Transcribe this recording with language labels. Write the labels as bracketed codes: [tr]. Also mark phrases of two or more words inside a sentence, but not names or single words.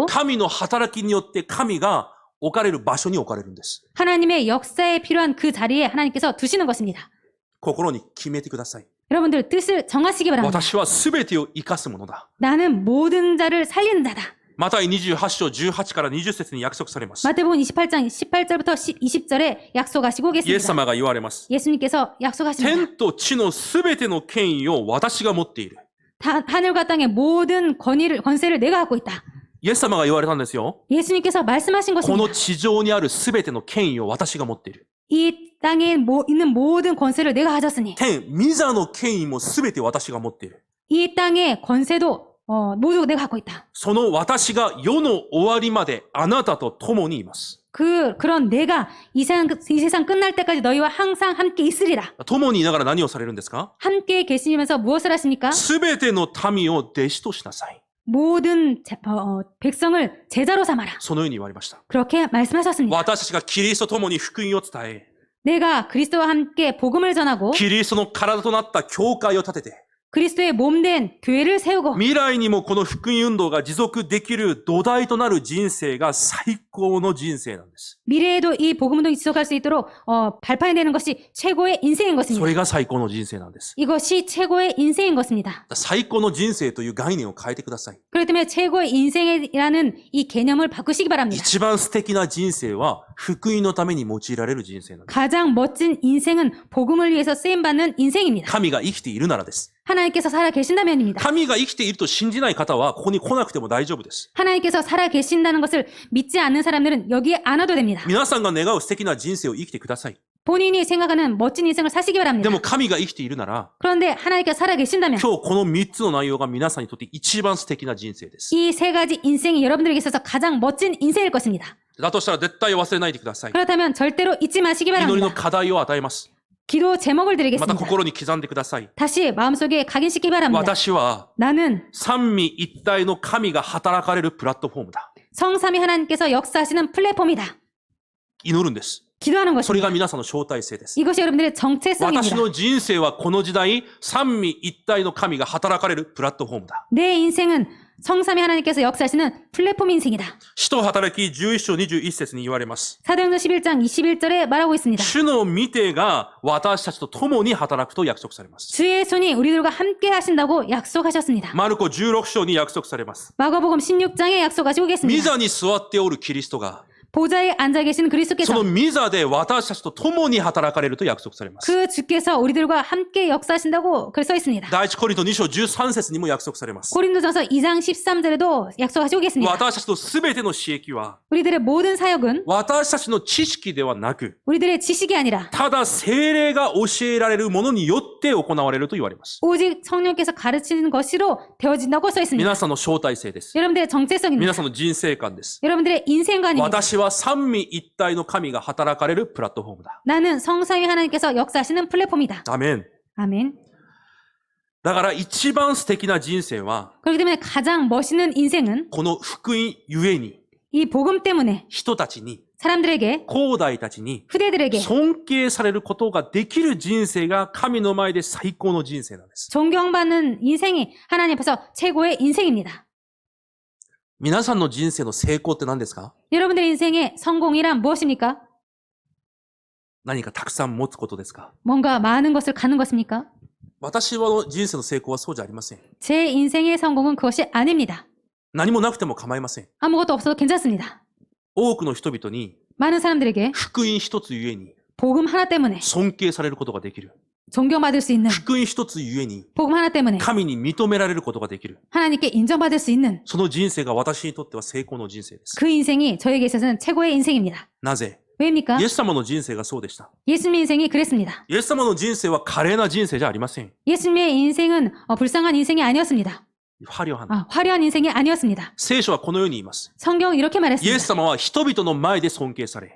[ja] 神の働きによって神が置かれる場所に置かれるんです。 [ko] 하나님의 역사에 필요한 그 자리에 하나님께서 두시는 것입니다. [ja] 心に決めてください。 [ko] 여러분들 뜻을 정하시기 바랍니다. [ja] 私は全てを生かすものだ。 [ko] 나는 모든 자를 살리는 자다. [ja] マタイ28章18から20節に約束されます。 [ko] 마태복음 28장 18절부터 20절에 약속하시고 [ja] イエス [ko] 계십니다. [ja] 様が言われます。 [ko] 예수님께서 약속하십니다. [ja] 天と地の全ての権威を私が持っている。 [ko] 하늘과 땅의 모든 권세를 내가 갖고 있다. [ja] イエス様が言われたんですよ。 [ko] 예수님께서 말씀하신 [ja] この [ko] 것입니다. [ja] 地上にある全ての権威を私が持っている。 [ko] 이 땅에 있는 모든 권세를 내가 가졌으니 [ja] 天、御座の権威も全て私が持っている。 [ko] 이 땅의 권세도 모두 내가 갖고 있다. [ja] その私が世の終わりまであなたと共にいます。 [ko] 그런 내가 이 세상 끝날 때까지 너희와 항상 함께 있으리라. [ja] 共にいながら何をされるんですか？ [ko] 함께 계시면서 무엇을 하십니까? [ja] 全ての民を弟子としなさい。 [ko] 모든 백성을 제자로 삼아라. [ja] そのように言われました。 [ko] 그렇게 말씀하셨습니다. [ja] 私たちがキリストと共に福音を伝え、 [ko] 내가 그리스도와 함께 복음을 전하고 [ja] キリストの体となった教会を立てて、 [ko] 그리스도의 몸된 교회를 세우고 [ja] 未来にもこの福音運動が持続できる土台となる人生が最高の人生なんです。 [ko] 미래에도 이 복음도 지속할 수 있도록 발판되는 것이 최고의 인생인 [ja] そ [ko] 것입니다. [ja] れが最高の人生なんです。 [ko] 이것이 최고의 인생인 것입니다. [ja] 最高の人生という概念を変えてください。 [ko] 그렇기 때문에 최고의 인생이라는 이 개념을 바꾸시기 바랍니다. [ja] 一番素敵な人生は福音のために用いられる人生なんです。 [ko] 가장 멋진 인생은 복음을 위해서 쓰임받는 인생입니다. [ja] 神が生きているならです。 [ko] 하나님께서 살아 계신다면입니다. [ja] 神が生きていると信じない方はここに来なくても大丈夫です。 [ko] 하나님께서 살아 계신다는 것을 믿지 않는 사람들은 여기에 안 와도 됩니다. [ja] 皆さんが願う素敵な人生を生きてください。 [ko] 본인이 생각하는 멋진 인생을 사시기 [ja] で [ko] 바랍니다. [ja] も神が生きているなら、 [ko] 그런데 하나님께서 살아 계신다면 [ja] 今日この3つの内容が皆さんにとって一番素敵な人生です。 [ko] 이 세 가지 인생이 여러분들에게 있어서 가장 멋진 인생일 것입니다. [ja] だとしたら絶対忘れないでください。 [ko] 그렇다면 절대로 잊지 마시기 [ja] 祈りの [ko] 바랍니다. [ja] 課題を与えます。 [ko] 기도 제목을 [ja] また [ko] 드리겠습니다. [ja] 心に刻んでください。 [ko] 다시 마음속에 각인시키기 바랍니다. [ja] 私は [ko] 나는 [ja] 三位一体の神が働かれるプラットフォームだ。 [ko] 성삼위 하나님께서 역사하시는 플랫폼이다. [ja] 祈るんです。 [ko] 기도하는 [ja] それ [ko] 것입니다. [ja] が皆さんの招待性です。 [ko] 이것이 여러분들의 [ja] 私 [ko] 정체성입니다. [ja] の人生はこの時代、三位一体の神が働かれるプラットフォームだ。 [ko] 내 인생은 성삼위 하나님께서 역사하시는 플랫폼 인생이다. [ja] 使徒働き11章21節に言われます。 [ko] 사도행전 11장 21절에 말하고 있습니다. [ja] 主の御手が私たちと共に働くと約束されます。 [ko] 주의 손이 우리들과 함께 하신다고 약속하셨습니다. [ja] マルコ16章に約束されます。 [ko] 마가복음 16장에 약속하시고 [ja] 御 [ko] 계십니다. [ja] 座に座っておるキリストが、 [ko] 보좌에 앉아 계신 [ja] そ [ko] 그리스도께서 [ja] の御座で私たちと共に働かれると約束されます。 [ko] 그 주께서 우리들과 함께 역사하신다고 글 써 있습니다. [ja] 第一コリント2章13節にも約束されます。 [ko] 고린도전서 2장 13절에도 약속하시고 계십니다. [ja] 私たちのすべての刺激は、 [ko] 우리들의 모든 사역은 [ja] 私たちの知識ではなく、 [ko] 우리들의 지식이 아니라 [ja] ただ聖霊が教えられるものによって行われると言われます。 [ko] 오직 성령께서 가르치는 것으로 되어진다고 써 있습니다. [ja] 皆さんの招待性です。 [ko] 여러분들의 정체성입니다. [ja] 皆さんの人生観です。 [ko] 여러분들의 인생관입니다. [ja] 私は三位一体の神が働かれるプラットフォームだ。 [ko] 나는 성삼위 하나님께서 역사하시는 플랫폼이다. [ja] アメン。 [ko] 아멘. [ja] だから一番素敵な人生は、 [ko] 그렇기 때문에 가장 멋있는 인생은 [ja] この福音ゆえに、 [ko] 이 복음 때문에 [ja] 人たちに、 [ko] 사람들에게 [ja] 後代たちに、 [ko] 후대들에게 [ja] 尊敬されることができる人生が神の前で最高の人生なんです。 [ko] 존경받는 인생이 하나님 앞에서 최고의 인생입니다. [ja] 皆さんの人生の成功って何ですか？ [ko] 여러분들의 인생의 성공이란 무엇입니까? [ja] 何かたくさん持つことですか？ [ko] 뭔가 많은 것을 갖는 것입니까? [ja] 私の人生の成功はそうじゃありません。 [ko] 제 인생의 성공은 그것이 아닙니다. [ja] 何もなくても構いません。 [ko] 아무것도 없어도 괜찮습니다. [ja] 多くの人々に [ko] 많은 사람들에게 [ja] 福音一つゆえに [ko] 복음 하나 때문에 [ja] 尊敬されることができる。 [ko] 존경받을 수 있는 [ja] 福音一つゆえに [ko] 복음 하나 때문에 [ja] 神に認められることができる。 [ko] 하나님께 인정받을 수 있는 [ja] その人生が私にとっては成功の人生です。 [ko] 그 인생이 저에게 있어서는 최고의 인생입니다. [ja] なぜ？ [ko] 왜입니까? [ja] イエス様の人生がそうでした。 [ko] 예수님의 인생이 그랬습니다. [ja] イエス様の人生は華麗な人生じゃありません。 [ko] 예수님의 인생은 불쌍한 인생이 아니었습니다. 화려한。 화려한 인생이 아니었습니다. [ja] 聖書はこのように言います。 [ko] 성경은 이렇게 [ja] イエ [ko] 말했습니다. [ja] ス様は人々の前で尊敬され、